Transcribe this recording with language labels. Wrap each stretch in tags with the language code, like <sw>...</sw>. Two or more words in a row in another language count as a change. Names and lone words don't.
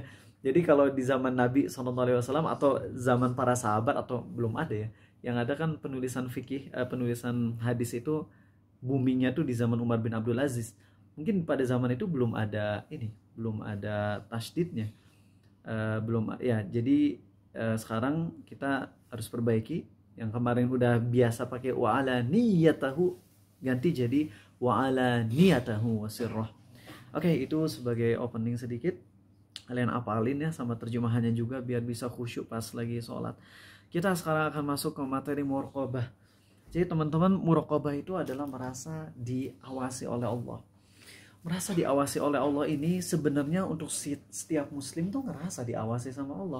<id>Jadi kalau di zaman Nabi SAW atau zaman para sahabat atau belum ada ya, yang ada kan penulisan fikih, penulisan hadis itu boomingnya tuh di zaman Umar bin Abdul Aziz. Mungkin pada zaman itu belum ada tasydidnya, belum ya. Jadi sekarang kita harus perbaiki. Yang kemarin udah biasa pakai</id> <ar>وعلى نيته,</ar> <id>ganti jadi</id> <ar>وعلى نيته وسره.</ar> <id>Oke, itu sebagai opening sedikit. Kalian apalin ya sama terjemahannya juga biar bisa khusyuk pas lagi sholat. Kita sekarang akan masuk ke materi muraqabah. Jadi teman-teman, muraqabah itu adalah merasa diawasi oleh Allah. Merasa diawasi oleh Allah ini sebenarnya untuk setiap muslim tuh ngerasa diawasi sama Allah.</id>